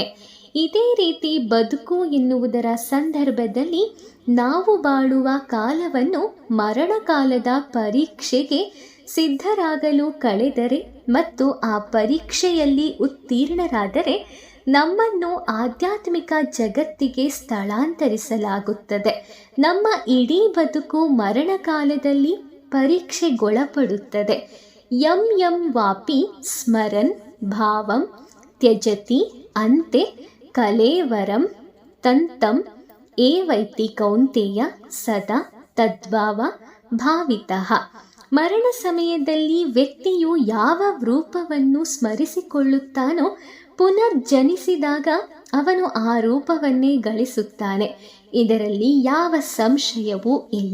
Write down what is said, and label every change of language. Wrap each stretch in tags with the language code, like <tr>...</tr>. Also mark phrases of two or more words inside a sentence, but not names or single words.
<kn>ಇದೇ ರೀತಿ ಬದುಕು ಎನ್ನುವುದರ ಸಂದರ್ಭದಲ್ಲಿ ನಾವು ಬಾಳುವ ಕಾಲವನ್ನು ಮರಣಕಾಲದ ಪರೀಕ್ಷೆಗೆ ಸಿದ್ಧರಾಗಲು ಕಳೆದರೆ ಮತ್ತು ಆ ಪರೀಕ್ಷೆಯಲ್ಲಿ ಉತ್ತೀರ್ಣರಾದರೆ ನಮ್ಮನ್ನು ಆಧ್ಯಾತ್ಮಿಕ ಜಗತ್ತಿಗೆ ಸ್ಥಳಾಂತರಿಸಲಾಗುತ್ತದೆ. ನಮ್ಮ ಇಡೀ ಬದುಕು ಮರಣಕಾಲದಲ್ಲಿ ಪರೀಕ್ಷೆಗೊಳಪಡುತ್ತದೆ.</kn> <sa>ಯಂ ಯಂ ವಾಪಿ ಸ್ಮರನ್ ಭಾವಂ ತ್ಯಜತಿ ಅಂತೆ ಕಲೇವರಂ ತಂತಂ ಏವೈತಿ ಕೌಂತೆಯ ಸದಾ ತದ್ಭಾವ ಭಾವಿತಃ.</sa> <kn>ಮರಣ ಸಮಯದಲ್ಲಿ ವ್ಯಕ್ತಿಯು ಯಾವ ರೂಪವನ್ನು ಸ್ಮರಿಸಿಕೊಳ್ಳುತ್ತಾನೋ ಪುನರ್ಜನಿಸಿದಾಗ ಅವನು ಆ ರೂಪವನ್ನೇ ಗಳಿಸುತ್ತಾನೆ. ಇದರಲ್ಲಿ ಯಾವ ಸಂಶಯವೂ ಇಲ್ಲ.</kn>